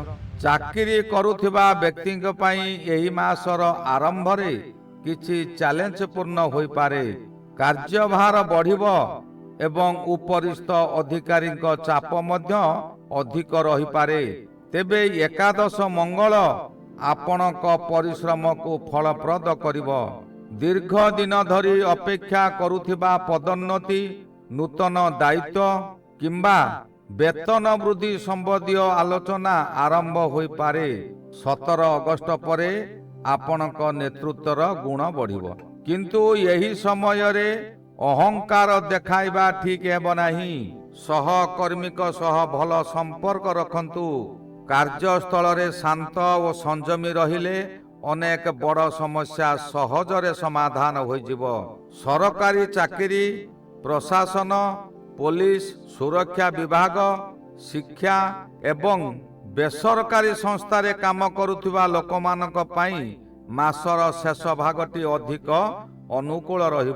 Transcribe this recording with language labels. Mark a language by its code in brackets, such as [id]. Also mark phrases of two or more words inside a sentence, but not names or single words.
[or] ଚାକରୀ କରୁଥିବା ବ୍ୟକ୍ତିଙ୍କ ପଈ ଏହୀ ମାସର ଆରମ୍ଭ ରେ କିଛି ଚ୍ୟାଲେଞ୍ଜ ପୂର୍ଣ୍ଣ ହୋଈ ପାରେ। କାର୍ଯ୍ୟଭାର ବଢ଼ିବୋ ଏବଂ ଉପରିସ୍ଥ ଅଧିକାରୀ ଚାପ ମଧ୍ୟ ଅଧିକ ରହୀ ପାରେ। ତେବେ ଏକାଦଶ ମଙ୍ଗଳ ଆପଣକ ପରିଶ୍ରମ କୋ ଫଳପ୍ରଦ କରିବୋ। ଦୀର୍ଘ ଦିନ ଧରୀ ଅପେକ୍ଷା କରୁଥିବା ପଦୋନ୍ନତି, ନୂତନ ଦାୟିତ୍ୱ କିମ୍ବା ବେତନ ବୃଦ୍ଧି ସମ୍ବନ୍ଧୀ ଆଲୋଚନା ଆରମ୍ଭ ହୋଈ ପାରେ। 17 ଅଗଷ୍ଟ ପରେ ଆପଣକ ନେତୃତ୍ୱର ଗୁଣ ବଢ଼ିବୋ, କିନ୍ତୁ ଯହୀ ସମୟ ରେ ଅହଙ୍କାର ଦେଖାଇବା ଠିକ ହେବୋ ନାହୀ। ସହକର୍ମୀକ ସହ ଭଲ ସମ୍ପର୍କ ରଖନ୍ତୁ। କାର୍ଯ୍ୟସ୍ଥଳ ରେ ଶାନ୍ତ ଔର ସଂଯମୀ ରହିଲେ ଅନେକ ବଡ଼ ସମସ୍ୟା ସହଜରେ ସମାଧାନ ହୋଇଯିବ। ସରକାରୀ ଚାକିରି, ପ୍ରଶାସନ, ପୋଲିସ, ସୁରକ୍ଷା ବିଭାଗ, ଶିକ୍ଷା ଏବଂ ବେସରକାରୀ ସଂସ୍ଥାରେ କାମ କରୁଥିବା ଲୋକମାନଙ୍କ ପାଇଁ ମାସର ଶେଷ ଭାଗଟି ଅଧିକ ଅନୁକୂଳ ରହିବ।